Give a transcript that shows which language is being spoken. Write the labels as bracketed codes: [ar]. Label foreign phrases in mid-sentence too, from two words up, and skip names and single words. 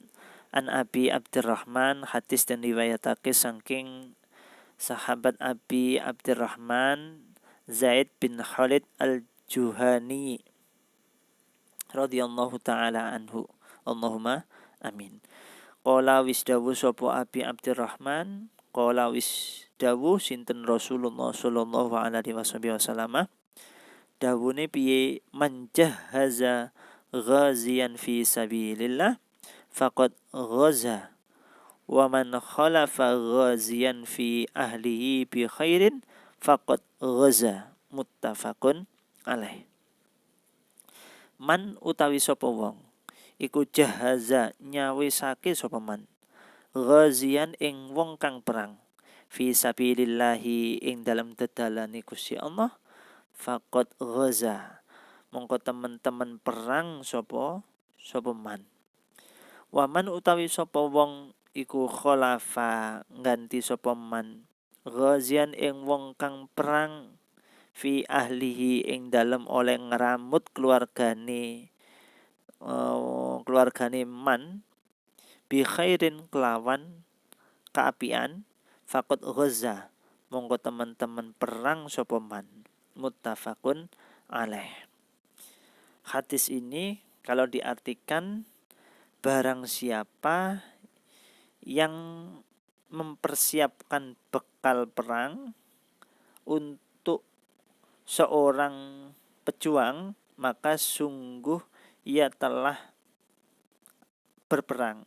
[jv] An Abi Abdurrahman, hadis dan riwayatake saking sahabat Abi Abdurrahman Zaid bin Khalid Al-Juhani [ar] رضي الله تعالى عنه. اللهم آمين. [jv] Qala wis dawuh sapa Abi Abdurrahman, qala wis dawuh sinten Rasulullah [ar] صلى الله عليه وسلم. [jv] Dawune piye [ar] من جهز غازيا في سبيل الله فقد غزا ومن خلف غازيا في أهله بخير فقد غزا متفق عليه. [jv] Man utawi sapa wong iku jahaza nyawisake sapa [ar] من غازيا [jv] ing wong kang perang [ar] في سبيل الله [jv] ing dalam dedalane Gusti Allah [ar] فقد غزا [jv] mongko temen-temen perang sapa man. Waman utawi sapa wong iku kholafa ngganti sapa [ar] من غازيا [jv] ing wong kang perang [ar] في أهله [jv] ing dalem oleh ngramut keluargane [ar] من بخير [jv] kelawan kaapian [ar] فقد غزا [jv] mongko teman-teman perang sapa man. [ar] متفق عليه. [id] Hadis ini kalau diartikan barang siapa yang mempersiapkan bekal perang untuk seorang pejuang, maka sungguh ia telah berperang.